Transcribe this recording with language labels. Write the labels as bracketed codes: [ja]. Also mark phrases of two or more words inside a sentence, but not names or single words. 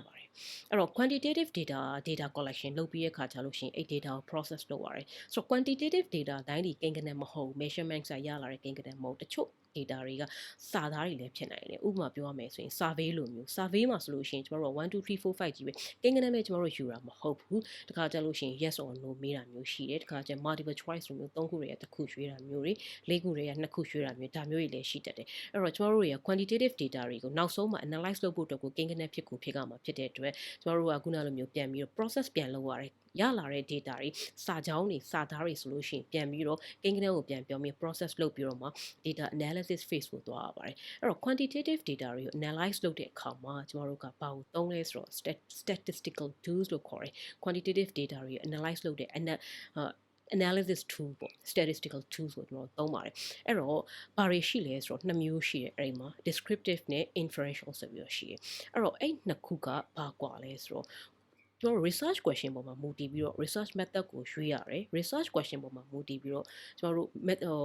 [my] ပါတယ်အဲ့တော့ [en] quantitative data collection [my] လုပ်ပြီးရခါကြလို့ရှိရင်အဲ့ data ကို process လုပ်ရတယ်ဆိုတော့ [en] quantitative data [my] တိုင်းဒီကိန်းဂဏန်းမဟုတ် measurement ကရလာတဲ့ကိန်းဂဏန်းမဟုတ်တချို့ data တွေကစာသားတွေလည်းဖြစ်နိုင်တယ်ဥပမာပြောရမယ်ဆိုရင် survey လို မျိုး survey မှာဆိုလို့ရှိရင်ကျွန်တော်တို့1 2 3 4 5ကြီးပဲကိန်းဂဏန်းပဲကျွန်တော်တို့ယူတာမဟုတ်ဘူးတခါကြလို့ရှိရင် [en] yes or no [my] မေးတာမျိုးရှိတယ်တခါကျ [en] multiple choice [my] လိုမျိုး3ခုတွေကတစ်ခုရွေးတာမျိုးတွေ4ခုတွေက2ခုရွေးတာမျိုးဒါမျိုးတွေလည်းရှိတတ်တယ်အဲ့တော့ကျွန်တော်တို့ရဲ့ [en] quantitative data [my] တွေကိုနောက်ဆုံးမှာ analyze လုပ်ဖို့အတွက်ကိုကိန်းဂဏန်းဖြစ်ကမှာဖြစ်တဲ့အတွက်ကျွန်တော်တို့ကခုနလိုမျိုးပြန်ပြီးတော့ process ပြန်လုပ်ရတယ်ရလာတဲ့ data တွေစာကြောင်းတွေစာသားတွေဆိုလို့ရှိရင်ပြန်ပြီးတော့ကိန်းဂဏန်းကိုပြန်ပြောပြီး process လုပ်ပြီးတော့မှ [en] data analysis phase [my] ကိုသွားရပါတယ်အဲ့တော့ [en] quantitative data [my] တွေကို analyze လုပ်တဲ့အခါမှာကျွန်တော်တို့ကဘာကိုသုံးလဲဆိုတော့ [en] statistical tools [my] လို့ခေါ်တယ် [en] quantitative data [my] တွေကို analyze လုပ်တဲ့ [en] analysis tool [my] ပေါ့ [en] statistical tools [my] ကိုကျွန်တော်သုံးပါတယ်အဲ့တော့ဘာတွေရှိလဲဆိုတော့နှစ်မျိုးရှိတယ်အဲ့ဒီမှာ descriptive နဲ့ inferential ဆိုပြီးတော့ရှိတယ်အဲ့တော့အဲ့နှစ်ခုကဘာကွာလဲဆိုတော့ကျွန်တော် [en] research question [my] ပေါ်မှာမူတည်ပြီးတော့ [en] research method [my] ကိုရွေးရတယ် [en] research question [my] ပေါ်မှာမူတည်ပြီးတော့ကျွန်တော်တို့